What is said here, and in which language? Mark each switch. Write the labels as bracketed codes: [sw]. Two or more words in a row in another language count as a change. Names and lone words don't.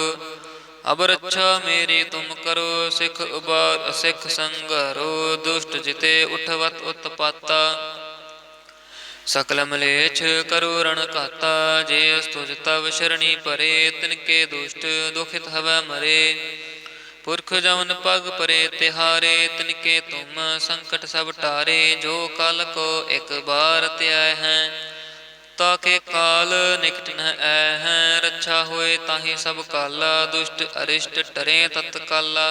[bra] ਅਬ ਰੱਛਾ ਮੇਰੀ ਤੁਮ ਕਰੋ, ਸਿੱਖ ਉਬਾਰ ਅਸਿੱਖ ਸੰਘਾਰੋ। ਦੁਸ਼ਟ ਜਿਤੇ ਉਠਵਤ ਉਤਪਾਤਾ, ਸਕਲ ਮਲੇਛ ਕਰੋ ਰਣ ਘਾਤਾ। ਜੇ ਅਸਤੁਜ ਤਵ ਸ਼ਰਣੀ ਪਰੇ, ਤਿਨਕੇ ਦੁਸ਼ਟ ਦੁਖਿਤ ਹਵੈ ਮਰੇ। पुरख जवन पग परे तिहारे, तिनके तुम संकट सब टारे। जो कल को एक बार त्याय हैं, ताके काल निकट न ऐ हैं। रक्षा होए ताहि सब काला, दुष्ट अरिष्ट टरे तत्काला।